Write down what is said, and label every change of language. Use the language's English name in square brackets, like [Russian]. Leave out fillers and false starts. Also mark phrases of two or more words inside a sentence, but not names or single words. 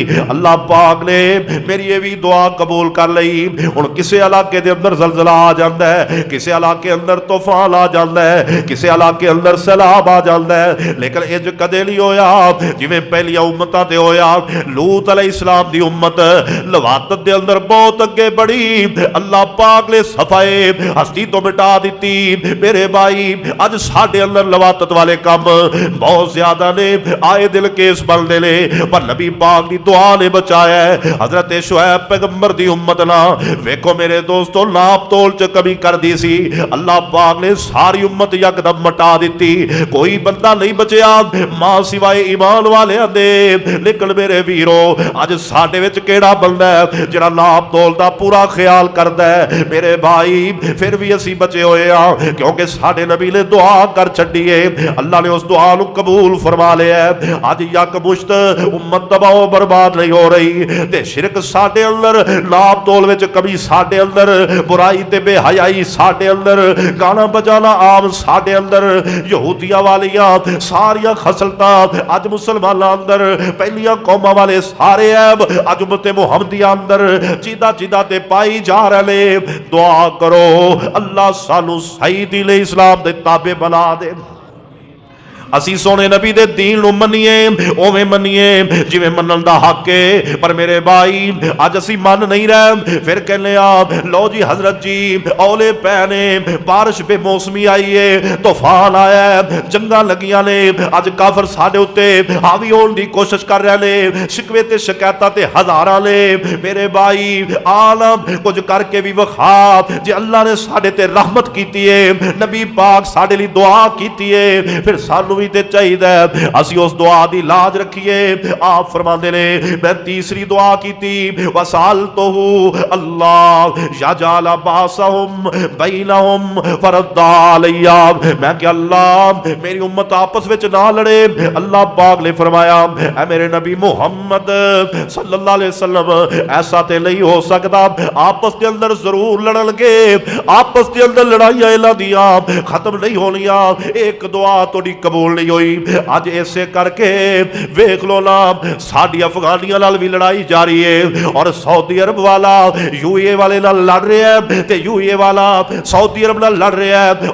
[Punjabi] اللہ پاک نے میری یہ بھی دعا قبول کر لئی. ہن کسے علاقے دے اندر زلزلہ آ جاندا ہے, کسے علاقے اندر طوفان آ جاندا ہے, کسے علاقے اندر سیلاب آ جاندا ہے, لیکن اج کدے نہیں ہویا جویں پہلیاں امتاں تے ہویا. لوط علیہ السلام دی امت لواطت دے اندر بہت اگے بڑھی, اللہ پاک نے صفائے ہستی تو مٹا دیتی. میرے بھائی اج ساڈے اندر لواطت والے کام بہت زیادہ نے, آئے دل کیس بنتے نے, پر نبی پاک دی دعا نے بچایا ہے. حضرت شعیب پیغمبر دی امت نا ویکھو میرے دوستو ناپ تول چ کمی کر دی سی, اللہ پاک نے ساری امت یکدم مٹا دیتی. کوئی بندہ نہیں بچیا ماں سوائے ایمان والے دے. لیکن میرے ویرو اج ساڈے وچ کیڑا بندہ ہے جڑا ناپ تول دا پورا خیال کردا ہے؟ میرے بھائی پھر بھی اسی بچے ہوئے ہاں کیونکہ ساڈے نبی نے دعا کر چھڈی ہے, اللہ نے اس دعا نو قبول فرما لیا ہے. اج یک مشت امت تباہ و برباد نہیں ہو رہی تے شرک ساڈے اندر, ناپ تول وچ کمی ساڈے اندر, برائی تے بے حیائی ساڈے اندر, گانا بجانا عام ساڈے اندر, یہودیاں والیاں ساریاں خصلتاں اج مسلماناں اندر, پہلیاں قوماں والے سارے عیب اج امت محمدیہ اندر چیدہ چیدہ تے پائی جا رہے. دعا کرو اللہ سانو صحیح دین اسلام دے تابع بنا دے. اسی سونے نبی دے دین نو منیے اوویں منیے جویں منن دا حق ہے. پر میرے بھائی اج اسی من نہیں رہے, پھر کہنے لو جی حضرت جی اولے پے نے, بارش بے موسمی آئی ہے, طوفان آیا ہے, جنگاں لگیاں نے, اج کافر ساڈے اوتے حاوی ہون دی کوشش کر رہے نے, شکوے تے شکایتاں تے ہزاراں نے. میرے بھائی عالم کچھ کر کے بھی وکھا جے اللہ نے ساڈے تے رحمت کیتی ہے, نبی پاک ساڈے لئی دعا کیتی ہے, پھر سانو بھی تے چاہیے اسی اس دعا دی لاج رکھیے. آپ فرماندے نے میں تیسری دعا کیتی [Arabic] وسالتہ اللہ یجعل باسہم بینہم فردا علیہ, [Punjabi] میں کہ اللہ میری امت آپس وچ نہ لڑے. اللہ پاک نے فرمایا اے میرے نبی محمد [Arabic] صلی اللہ علیہ وسلم [Punjabi] ایسا تے نہیں ہو سکتا, آپس کے اندر ضرور لڑن گے, آپس کے اندر لڑائیاں انہاں دیاں ختم نہیں ہونیاں. ایک دعا توڑی قبول نہیں ہوئی. اج ایسے کر کے ویکھ لو نا ساڈی افغانیاں نال بھی لڑائی جاری ہے, اور سعودی عرب والا یو اے والے نال لڑ رہا ہے تے یو اے والا سعودی عرب نال لڑ رہا ہے.